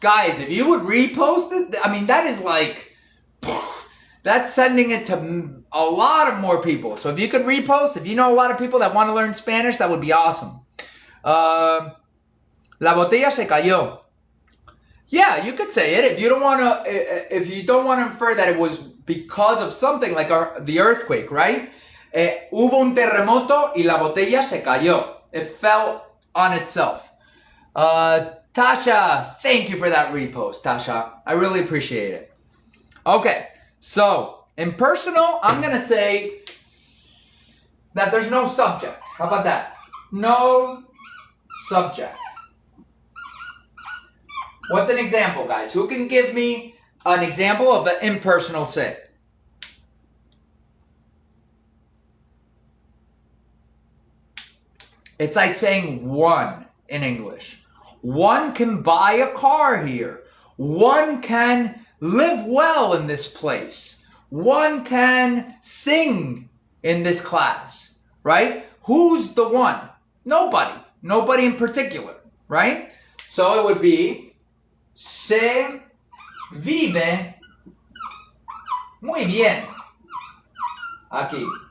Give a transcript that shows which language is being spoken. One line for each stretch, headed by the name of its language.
English: Guys, if you would repost it, I mean, that is like, that's sending it to a lot of more people. So if you could repost, if you know a lot of people that want to learn Spanish, that would be awesome.
Spanish: La botella se cayó.
English: Yeah, you could say it if you don't want to infer that it was because of something like the earthquake, right?
Spanish: Hubo un terremoto y la botella se cayó.
English: It fell on itself. Tasha, thank you for that repost, Tasha. I really appreciate it. Okay, so impersonal, I'm going to say that there's no subject. How about that? No subject. What's an example, guys? Who can give me an example of the impersonal say? It's like saying one in English. One can buy a car here. One can live well in this place. One can sing in this class, right? Who's the one? Nobody. Nobody in particular, right? So it would be
Spanish: se vive muy bien aquí.